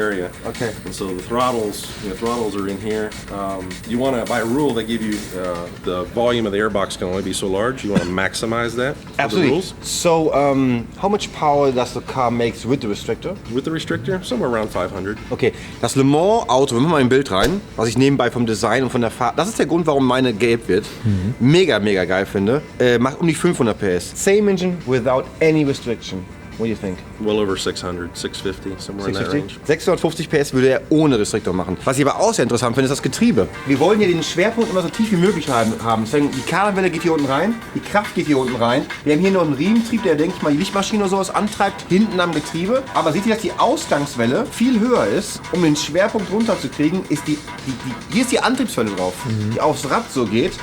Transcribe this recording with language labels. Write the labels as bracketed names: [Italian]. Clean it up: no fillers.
[English] area. Okay. And so the throttles are in here. You want to, by rule, they give you the volume of the airbox can only be so large. You want to maximize that. for the Absolutely. rules. So, how much power does the car make with the restrictor? With the restrictor, somewhere around 500. [German] Okay, das Le Mans Auto, wir machen mal ein Bild rein, was ich nebenbei vom Design und von der Fahrt, das ist der Grund, warum meine gelb wird. Mega geil finde. Macht um die 500 PS. [English] Same engine without any restriction. What do you think? Well over 600, 650, somewhere in that range. [German] 650 PS würde er ohne Restriktor machen. Was ich aber auch sehr interessant finde, ist das Getriebe. Wir wollen hier den Schwerpunkt immer so tief wie möglich haben. Deswegen, die Kardanwelle geht hier unten rein, die Kraft geht hier unten rein. Wir haben hier noch einen Riementrieb, der, denke ich mal, die Lichtmaschine oder sowas antreibt, hinten am Getriebe. Aber seht ihr, dass die Ausgangswelle viel höher ist, um den Schwerpunkt runterzukriegen, ist hier ist die Antriebswelle drauf, die aufs Rad so geht.